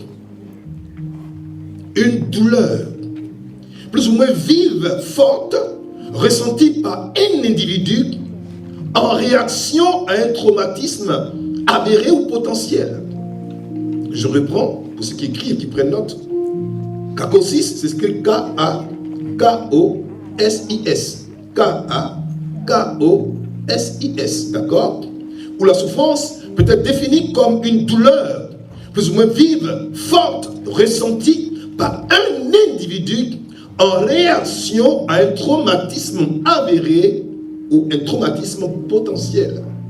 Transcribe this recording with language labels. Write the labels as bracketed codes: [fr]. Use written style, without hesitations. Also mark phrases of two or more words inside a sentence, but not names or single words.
[fr] Une douleur, plus ou moins vive, forte, ressentie par un individu en réaction à un traumatisme avéré ou potentiel. Je reprends pour ceux qui écrivent, qui prennent note. Kakosis, c'est écrit K-A-K-O-S-I-S. K-A-K-O-S-I-S. D'accord? Où la souffrance peut être définie comme une douleur, plus ou moins vive, forte, ressentie par un individu en réaction à un traumatisme avéré ou un traumatisme potentiel.